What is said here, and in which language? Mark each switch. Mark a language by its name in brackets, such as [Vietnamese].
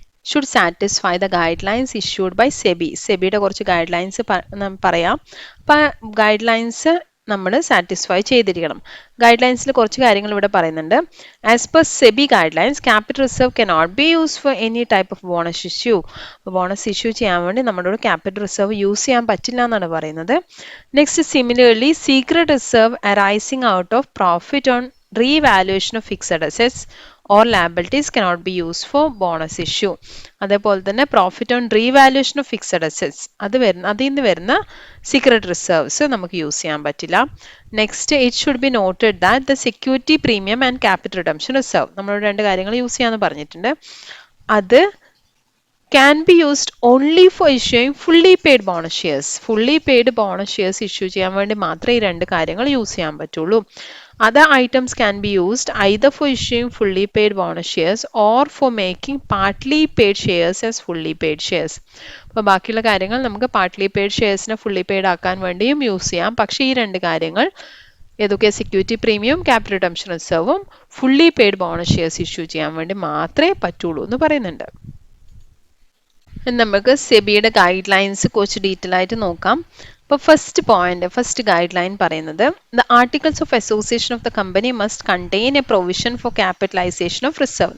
[English] should satisfy the guidelines issued by SEBI. [Malayalam] സെബിയുടെ കുറച്ച് guide lines പറയാം. അപ്പം ഗൈഡ് ലൈൻസ് നമ്മൾ സാറ്റിസ്ഫൈ ചെയ്തിരിക്കണം. ഗൈഡ് ലൈൻസിൽ കുറച്ച് കാര്യങ്ങൾ ഇവിടെ പറയുന്നുണ്ട്. [English] As per SEBI guidelines capital reserve cannot be use for any type of bonus issue. [Malayalam] Bonus issue ചെയ്യാൻ വേണ്ടി നമ്മളോട് ക്യാപിറ്റൽ റിസർവ് യൂസ് ചെയ്യാൻ പറ്റില്ല എന്നാണ് പറയുന്നത്. [English] Next, similarly secret reserve arising out of profit on revaluation of fixed assets or liabilities cannot be used for bonus issue. [Malayalam] അതേപോലെ തന്നെ profit on revaluation of fixed assets അതിൽ നിന്ന് വരുന്ന സീക്രട്ട് റിസർവ്സ് നമുക്ക് യൂസ് ചെയ്യാൻ പറ്റില്ല. [English] next, it should be noted that the security premium and capital redemption reserve, [Malayalam] നമ്മളോട് രണ്ട് കാര്യങ്ങൾ യൂസ് ചെയ്യാമെന്ന് പറഞ്ഞിട്ടുണ്ട്. [English] അത് can be used only for issuing fully paid bonus shares. fully paid bonus shares issue [Malayalam] ചെയ്യാൻ വേണ്ടി മാത്രമേ ഈ രണ്ട് കാര്യങ്ങൾ യൂസ് ചെയ്യാൻ പറ്റുള്ളൂ. [English] Other items can be used either for issuing fully paid bonus shares or for making partly paid shares as fully paid shares. [Malayalam] അപ്പോൾ ബാക്കിയുള്ള കാര്യങ്ങൾ നമുക്ക് പാർട്ട്ലി പെയ്ഡ് ഷെയർസിനെ ഫുള്ളി പെയ്ഡ് ആക്കാൻ വേണ്ടിയും യൂസ് ചെയ്യാം. പക്ഷേ ഈ രണ്ട് കാര്യങ്ങൾ ഏതൊക്കെ, security premium capital redemption റിസർവും fully paid bonus shares issue ചെയ്യാൻ വേണ്ടി മാത്രമേ പറ്റുള്ളൂ എന്ന് പറയുന്നുണ്ട്. നമുക്ക് സെബിയുടെ ഗൈഡ് ലൈൻസ് കുറച്ച് ഡീറ്റെയിൽ ആയിട്ട് നോക്കാം. അപ്പോൾ ഫസ്റ്റ് ഗൈഡ് ലൈൻ പറയുന്നത്, [English] The articles of association of the company must contain a provision for capitalisation of reserve.